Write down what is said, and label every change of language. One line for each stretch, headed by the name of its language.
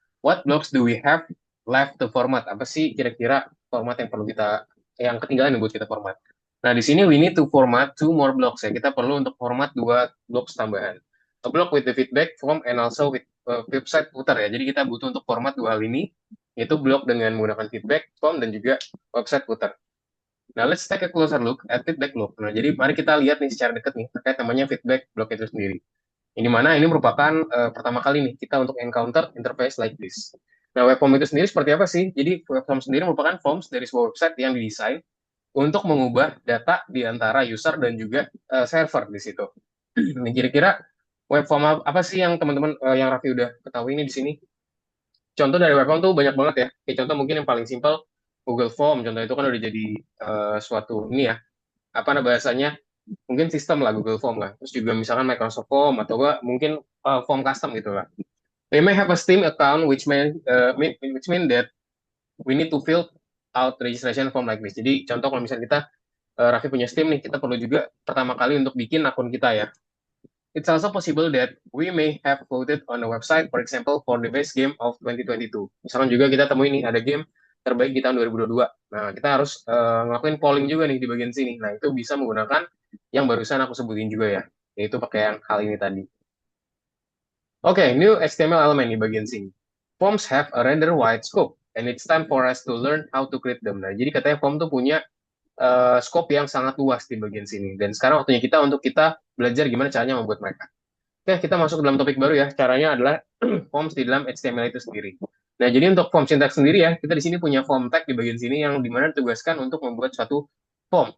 English: What blocks do we have left to format?
Indonesian: Apa sih kira-kira format yang perlu kita, yang ketinggalan yang buat kita format? Nah, di sini
English: we need to format two more blocks
Indonesian: ya. Kita perlu untuk format dua blocks tambahan.
English: A block with the feedback form and also with website footer ya.
Indonesian: Jadi kita butuh untuk format dua hal ini, yaitu blok dengan menggunakan feedback form dan juga website footer.
English: Nah, let's take a closer look at feedback block.
Indonesian: Nah, jadi mari kita lihat nih secara dekat nih terkait namanya feedback block itu sendiri. Ini mana ini merupakan pertama kali nih kita untuk
English: encounter interface like this.
Indonesian: Nah, web form itu sendiri seperti apa sih? Jadi web form sendiri merupakan forms dari sebuah website yang didesain untuk mengubah data di antara user dan juga server di situ. Ini kira-kira web form apa sih yang teman-teman yang Raffi udah ketahui ini di sini? Contoh dari web form tuh banyak banget ya. Kayak contoh mungkin yang paling simpel Google Form. Contoh itu kan udah jadi suatu ini ya, apa nah bahasanya, mungkin sistem lah Google Form lah. Terus juga misalkan Microsoft Form atau enggak mungkin form custom gitu lah.
English: We may have a Steam account which mean that we need to fill out registration form like this.
Indonesian: Jadi contoh kalau misalnya kita Raffi punya Steam nih, kita perlu juga pertama kali untuk bikin akun kita ya.
English: It's also possible that we may have voted on a website, for example, for the best game of 2022.
Indonesian: Misalkan juga kita temuin nih ada game terbaik di tahun 2022. Nah, kita harus ngelakuin polling juga nih di bagian sini. Nah, itu bisa menggunakan yang barusan aku sebutin juga ya, yaitu pakai yang hal ini tadi. Oke, new HTML element di bagian sini.
English: Forms have a rather wide scope, and it's time for us to learn how to create them.
Indonesian: Nah, jadi katanya form tuh punya scope yang sangat luas di bagian sini. Dan sekarang waktunya kita untuk kita belajar gimana caranya membuat mereka. Oke, kita masuk ke dalam topik baru ya. Caranya adalah forms di dalam HTML itu sendiri. Nah, jadi untuk form syntax sendiri ya, kita di sini punya form tag di bagian sini yang dimana ditugaskan untuk membuat suatu form.